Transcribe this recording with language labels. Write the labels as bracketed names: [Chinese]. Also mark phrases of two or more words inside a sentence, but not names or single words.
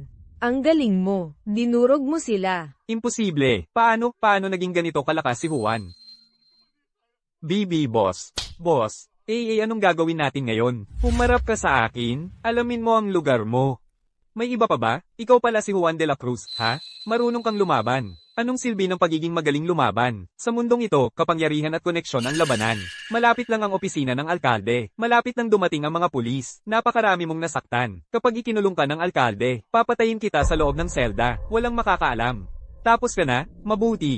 [Filipino] Ang galing mo. Dinurog mo sila. Imposible. Paano naging ganito kalakas si Juan? BB boss. Boss, anong gagawin natin ngayon? Humarap ka sa akin, alamin mo ang lugar mo. May iba pa ba? Ikaw pala si Juan de la Cruz, ha? Marunong kang lumaban. Anong silbi ng pagiging magaling lumaban? Sa mundong ito, kapangyarihan at koneksyon ang labanan. Malapit lang ang opisina ng alkalde. Malapit lang dumating ang mga pulis. Napakarami mong nasaktan. Kapag ikinulong ka ng alkalde, papatayin kita sa loob ng selda. Walang makakaalam. Tapos ka na? Mabuti.